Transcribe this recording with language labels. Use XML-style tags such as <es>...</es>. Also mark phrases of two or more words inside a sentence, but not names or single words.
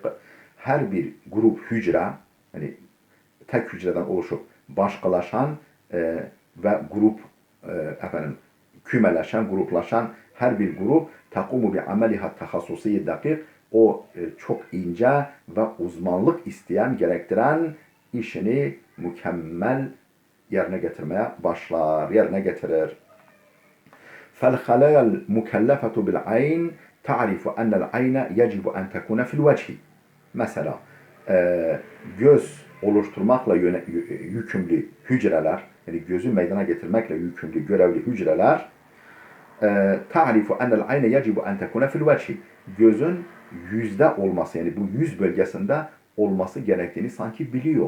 <tr>Her bir grup hücre, yani tek hücreden oluşup başkalaşan ve grup kümeleşen, gruplaşan her bir grup</tr> <ar>تقوم بعملها التخصصي الدقيق.</ar> <tr>O çok ince ve uzmanlık isteyen, gerektiren işini mükemmel yerine getirmeye başlar, yerine getirir.</tr> <ar>فَالْخَلَيَا الْمُكَلَّفَةُ بِالْعَيْنِ تَعْرِفُ أَنَّ الْعَيْنَ يَجِبُ أَنْ تَكُونَ فِي الْوَجْهِ.</ar> <tr>Mesela göz oluşturmakla yükümlü hücreler, yani gözü meydana getirmekle yükümlü, görevli hücreler</tr> <ar>تعرف أن العين يجب أن تكون في الوجه.</ar> <tr>Gözün yüzde olması, yani bu yüz bölgesinde olması gerektiğini sanki biliyor.</tr>